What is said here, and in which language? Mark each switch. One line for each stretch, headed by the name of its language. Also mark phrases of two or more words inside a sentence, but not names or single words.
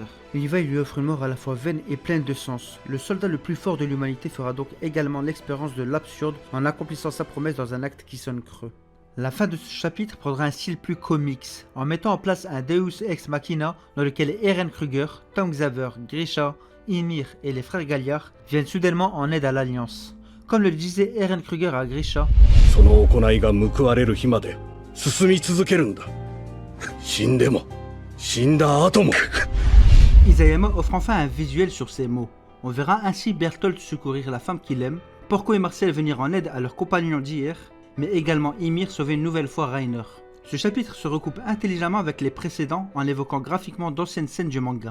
French: Levi lui offre une mort à la fois vaine et pleine de sens. Le soldat le plus fort de l'humanité fera donc également l'expérience de l'absurde en accomplissant sa promesse dans un acte qui sonne creux. La fin de ce chapitre prendra un style plus comics, en mettant en place un
Latin: Deus Ex Machina
French: dans lequel Eren Kruger, Tangxaver, Grisha, Ymir et les frères Galliard viennent soudainement en aide à l'Alliance. Comme le disait Eren Kruger à Grisha,
Japanese: その行いが報われる日まで進み続けるんだ。死んでも死んだ後も。
French: Isayama offre enfin un visuel sur ces mots. On verra ainsi Bertholdt secourir la femme qu'il aime, Porco et Marcel venir en aide à leurs compagnons d'hier, mais également Ymir sauver une nouvelle fois Reiner. Ce chapitre se recoupe intelligemment avec les précédents en évoquant graphiquement d'anciennes scènes du manga.